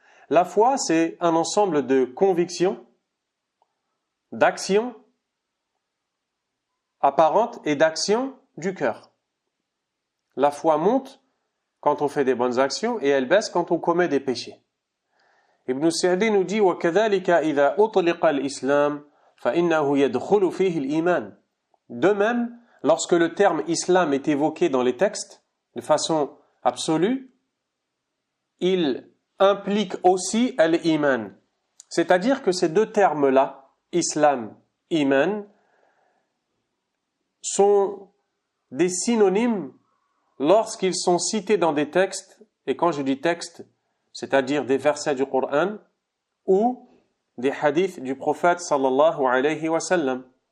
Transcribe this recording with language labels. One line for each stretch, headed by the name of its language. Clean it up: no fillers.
French: La foi c'est un ensemble de convictions, d'actions apparentes et d'actions du cœur. La foi monte quand on fait des bonnes actions et elle baisse quand on commet des péchés.
Arabic: Ibn Sa'di
French: nous dit
Arabic: وَكَذَلِكَ إِذَا أُطْلِقَ الْإِسْلَامِ فَإِنَّهُ يَدْخُلُ فِيهِ الْإِيمَانِ.
French: De même, lorsque le terme islam est évoqué dans les textes de façon absolue, il implique aussi al-iman. C'est-à-dire que ces deux termes-là, islam, iman, sont des synonymes lorsqu'ils sont cités dans des textes, et quand je dis texte, c'est-à-dire des versets du Coran ou des hadiths du prophète sallallahu alayhi wa sallam.